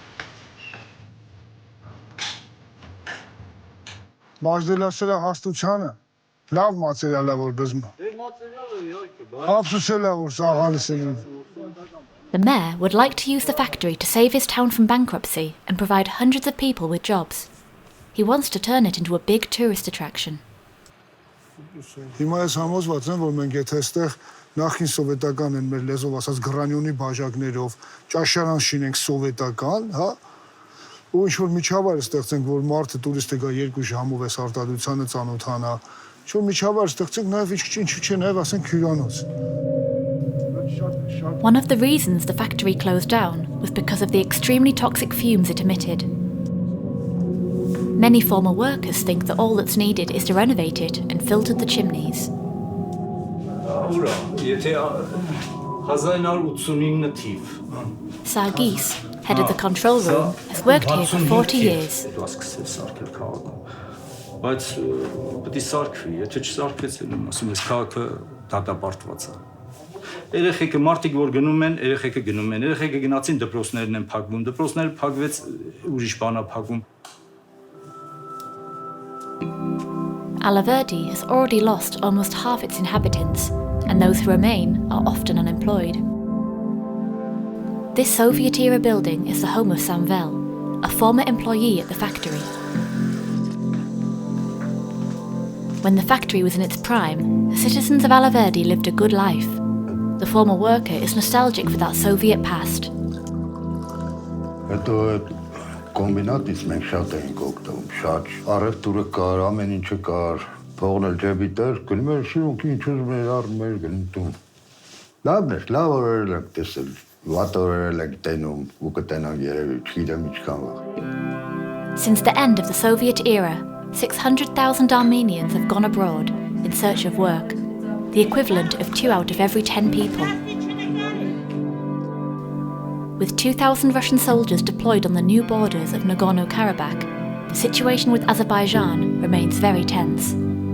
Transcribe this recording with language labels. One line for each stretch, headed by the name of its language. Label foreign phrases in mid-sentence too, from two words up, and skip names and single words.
English: The mayor would like to use the factory to save his town from bankruptcy and provide hundreds of people with jobs. He wants to turn it into a big tourist attraction.
Armenian: Նախին սովետական են մեր լեզով ասած գրանյոնի բաժակներով ճաշարան շինենք սովետական, հա, ու ինչ որ միջավայր ստեղծենք, որ մարդը տուրիստը գա 2 ժամով էս արտադրությանը ծանոթանա, ինչ որ միջավայր ստեղծենք, նաև ինչու՞ չէ, նաև ասենք հյուրանոց։
English: One of the reasons the factory closed down was because of the extremely toxic fumes it emitted. Many former workers think that all that's needed is to renovate it and filter the chimneys. Sargis, head of the control room, has worked here for 40 years.
Armenian: Երեխեքը մարդիկ որ գնում են, երեխեքը գնում են, երեխեքը գնացին դպրոցներն են փակվում, դպրոցները փակվեց ուրիշ բան է փակվում։
English: Alaverdi has already lost almost half its inhabitants, and those who remain are often unemployed. This Soviet-era building is the home of Samvel, a former employee at the factory. When the factory was in its prime, the citizens of Alaverdi lived a good life. The former worker is nostalgic for that Soviet past.
Armenian: Կոմբինատից մենք շատ էինք օգտվում, շատ առևտուրը կար, ամեն ինչը կար, փողն էլ ջեբի տեր, գնում էր շիրունքի ինչ ուզում էր առնում էր գնում տուն։ Լավն էր, լավ օրեր ենք տեսել, վատ օրեր ենք տենում, ու կտենանք երևի, չգիտեմ ինչքան վաղ։
English: Since the end of the Soviet era, 600,000 Armenians have gone abroad in search of work, the equivalent of 2 out of every 10 people. With 2,000 Russian soldiers deployed on the new borders of Nagorno-Karabakh, the situation with Azerbaijan remains very tense.